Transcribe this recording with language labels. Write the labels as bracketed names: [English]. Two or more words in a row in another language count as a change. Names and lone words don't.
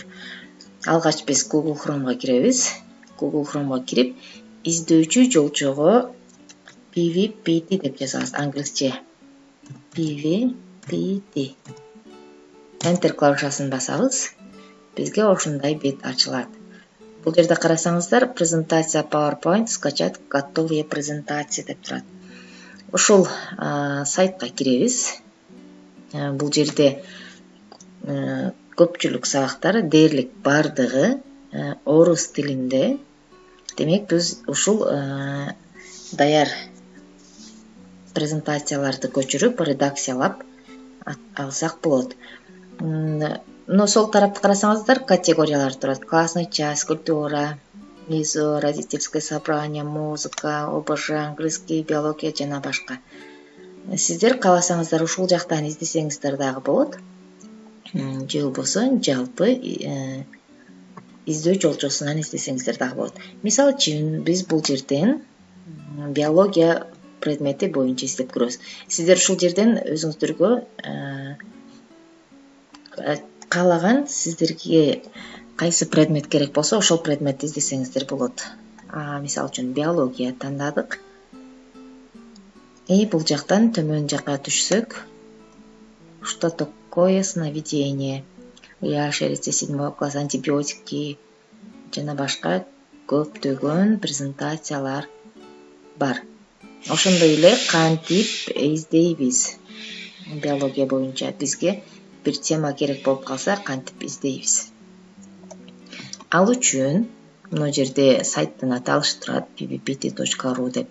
[Kyrgyz] Алгач биз Google Chrome'га киребиз. Google Chrome'га кирип, издөөчү жолчого PVPT деп жазабыз, англисче. PVPT. Enter клавишасын басабыз. Бизге ошондой бет ачылат. Бул жерде карасаңыздар, [Russian] презентация PowerPoint скачать готовые презентации [Kyrgyz] деп турат. Ушул сайтка киребиз. Бул жерде көпчүлүк сабактар дээрлик бардыгы орус тилинде. Демек биз ушул даяр презентацияларды көчүрүп, редакциялап алсак болот. Сол тарапты карасаңыздар, категориялар турат. [Russian] Классный часть, культура, ИЗО, родительское собрание, музыка, ОБЖ, английский, [Kyrgyz] биология жана башка. Сиздер кааласаңыздар ушул жактан издесеңиздер дагы болот. Же болбосо жалпы издөө жолчосунан издесеңиздер дагы болот. Мисалы үчүн биз бул жерден биология предмети боюнча издеп көрөбүз. Сиздер ушул жерден өзүңүздөргө каалаган сиздерге кайсы предмет керек болсо, ошол предметти издесеңиздер болот. Мисалы үчүн биология тандадык. Бул жактан төмөн жака түшсөк, [Russian] что такое сновидение? Я шерсти 7 класс, антибиотики [Kyrgyz] жана башка көптөгөн презентациялар бар. Ошондой эле кантип издейбиз биология боюнча. Бизге бир тема керек болуп калса, кантип издейбиз. Ал үчүн мына жерде сайттын аты алыштып турат, pvpt.ru деп.